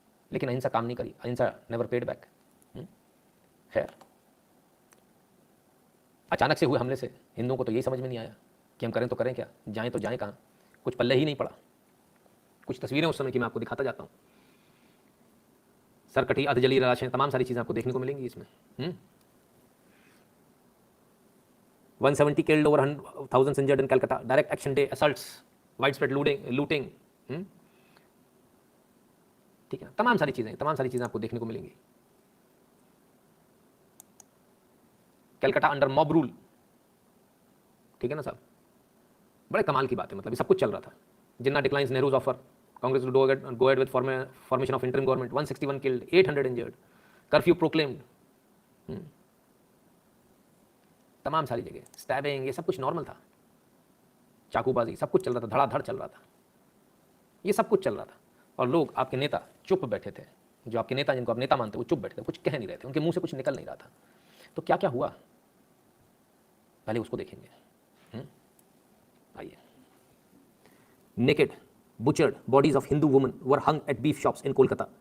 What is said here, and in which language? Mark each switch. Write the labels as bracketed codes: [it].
[hi] लेकिन अहिंसा काम नहीं करी, [en] अहिंसा never paid back. [hi] खैर, अचानक से हुए हमले से हिंदुओं को तो यही समझ में नहीं आया कि हम करें तो करें क्या, जाएं तो जाएं कहाँ, कुछ पल्ले ही नहीं पड़ा। कुछ तस्वीरें उस समय की मैं आपको दिखाता जाता हूँ। सरकटी, अधजली लाशें, तमाम सारी चीज़ें आपको देखने को मिलेंगी इसमें। [en] 170 killed, over thousands injured in Calcutta, direct action day assaults, widespread looting, [hi] ठीक है ना, तमाम सारी चीज़ें आपको देखने को मिलेंगी। [en] Calcutta under mob rule, [hi] ठीक है ना साहब, बड़े कमाल की बात है। मतलब ये सब कुछ चल रहा था। [en] Jinnah declines Nehru's offer, Congress to go ahead with formation of interim government, 161 killed, 800 injured, curfew proclaimed, तमाम सारी जगह stabbing, [hi] ये सब कुछ नॉर्मल था। चाकूबाजी, सब कुछ चल रहा था, धड़ाधड़ चल रहा था, ये सब कुछ चल रहा था। और लोग, आपके नेता चुप बैठे थे, जो आपके नेता जिनको आप नेता मानते वो चुप बैठे थे, कुछ कह नहीं रहे थे, उनके मुंह से कुछ निकल नहीं रहा था। तो क्या क्या हुआ पहले उसको देखेंगे। आइए। [en] Naked, butchered bodies of Hindu women were hung at beef shops in Kolkata.